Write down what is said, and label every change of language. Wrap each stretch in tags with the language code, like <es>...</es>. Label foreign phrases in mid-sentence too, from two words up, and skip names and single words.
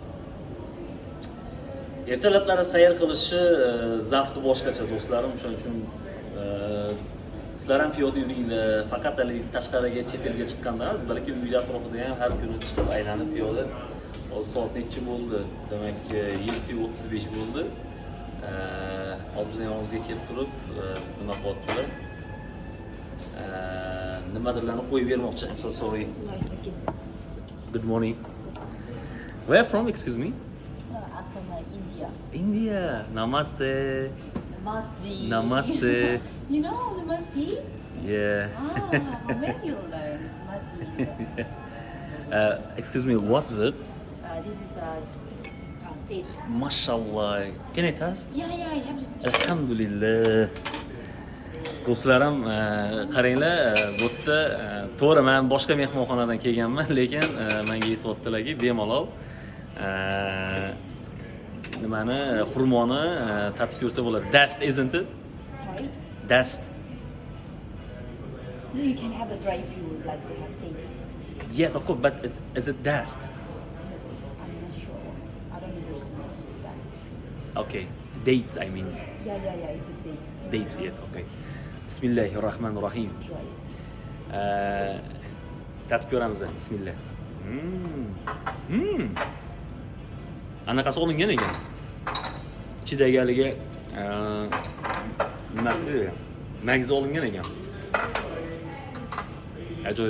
<uz>Ertalablari sayr qilishi zavqi boshqacha do'stlarim, shuning uchun sizlar ham piyoda yuringlar, faqat tashqariga chet elga chiqqanda emas, balki uyda atrofida ham har kuni chiqib aylanib piyoda. Hozir soat necha bo'ldi? Demak, 7:35 bo'ldi. Hozir bizning yonimizga kelib turib, nima qilyaptilar? Nimadirlarni qo'yib bermoqchi.</uz> <en>I'm so sorry. Good morning. Where from, excuse me? I'm from India. India. Namaste. Namaste. Namaste. You know Namaste? Yeah. When you learn Namaste? Excuse me, what's it? This is a date. Mashallah. Can I taste? Yeah, I have to. Alhamdulillah.</en> <uz>Do'stlarim, qaranglar, bu yerda to'g'ri men boshqa mehmonxonadan kelganman, lekin menga aytibdilarki, bemalol nimani, xurmoni tatib ko'rsa bo'ladi.</uz> <en>Dast, isn't it? Sorry? Dast. No, you can have a dry if you would like to have dates. Yes, of course, but is it dast? I'm not sure. I don't understand. Okay, dates, I mean. Yeah, it's a date. Dates, yes, okay.</en> <ar>Bismillahirrahmanirrahim.</ar> <en>Dry.</en> <uz>Tatib ko'ramiz. Bismillah. Anaqasi olingan ekan. Ichidagi haligi nimasi deydi? Magzi olingan ekan. Ajoyib.</uz>